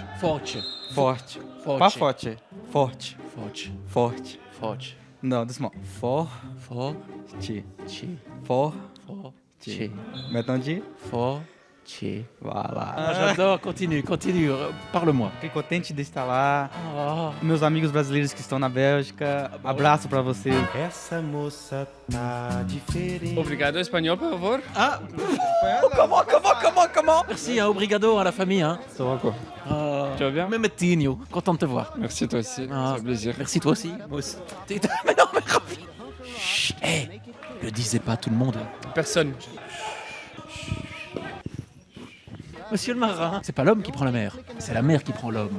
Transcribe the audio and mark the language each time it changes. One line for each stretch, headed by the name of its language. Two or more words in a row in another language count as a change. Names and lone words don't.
French: Forte. Forte. Forte. Pas forte. Forte. Forte. Forte. Forte. Non, doucement. Forte. Forte. Chi. Forte. Forte. Maintenant dis. Forte. Voilà. Ah, j'adore. Continue. Parle-moi.
Portuguese: Fiquei contente de estar lá. Ah. Meus amigos brasileiros que estão na Bélgica. Abraço pra vocês. Essa moça tá diferente. Obrigado espanhol, por favor.
French: Ah. Comment? Merci, hein, obrigado à la famille. Hein. Ça va quoi? Tu vas bien? Memetinho. Content de te voir. Merci toi aussi, Ah. c'est un plaisir. Merci toi aussi. Moi aussi. Mais non, mais ravi. Chut, hé, le disais pas à tout le monde. Personne. Monsieur le marin, c'est pas l'homme qui prend la mer, c'est la mer qui prend l'homme.